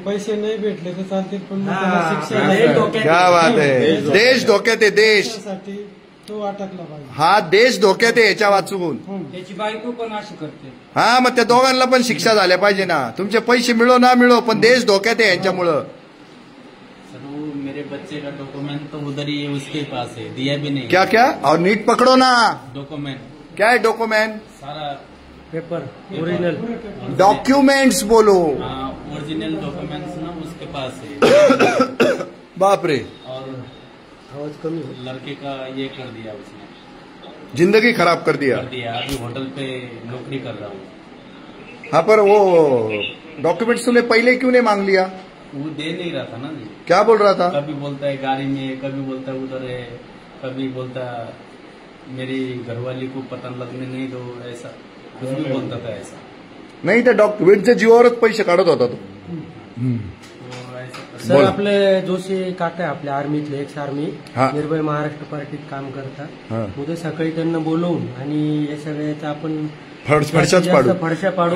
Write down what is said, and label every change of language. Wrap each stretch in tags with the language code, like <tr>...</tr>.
<mr>पैसे नाही भेटले तर चालतील पण त्याला शिक्षा</mr> <hi>क्या बात</hi> <mr>आहे. देश धोक्यात आहे. देशासाठी तो अटकला पाहिजे. हा देश धोक्यात आहे याच्या वाचून. त्याची बायको पण अशी करते. हा मग त्या दोघांना पण शिक्षा झाल्या पाहिजे ना. तुमचे पैसे मिळो ना मिळो पण देश धोक्यात आहे यांच्यामुळं.</mr> <hi>मेरे बच्चे का डॉक्यूमेंट तो उधर ही है, उसके पास है, दिया भी नहीं. क्या क्या और नीट पकड़ो ना. डॉक्यूमेंट क्या है डॉक्यूमेंट. सारा पेपर ओरिजिनल डॉक्यूमेंट्स बोलो. ओरिजिनल डॉक्यूमेंट्स ना उसके पास है. बाप रे. और</hi> <mr>आवाज कमी</mr> <hi>लड़के का ये कर दिया उसने, जिंदगी खराब कर दिया. अभी होटल पे नौकरी कर रहा हूँ. हाँ पर वो डॉक्यूमेंट्स तूने पहले क्यों नहीं मांग लिया. वो दे नहीं रहा था ना जी. क्या बोल रहा था. कभी बोलता है गाड़ी में, कभी बोलता है उधर है, कभी बोलता मेरी घरवाली को पता लगने नहीं दो, ऐसा कुछ भी बोलता था. ऐसा</hi> <mr>नाही त्या डॉक्युमेंटच्या जीवावरच पैसे काढत होता तो. सर आपले जोशी काका आपले आर्मीतले एक्स आर्मी हा. निर्भय महाराष्ट्र पार्टीत काम करतात. हा. उद्या सकाळी त्यांना बोलवून आणि या सगळ्याचा आपण फडशाच पाडू. फडशा पाडू.</mr>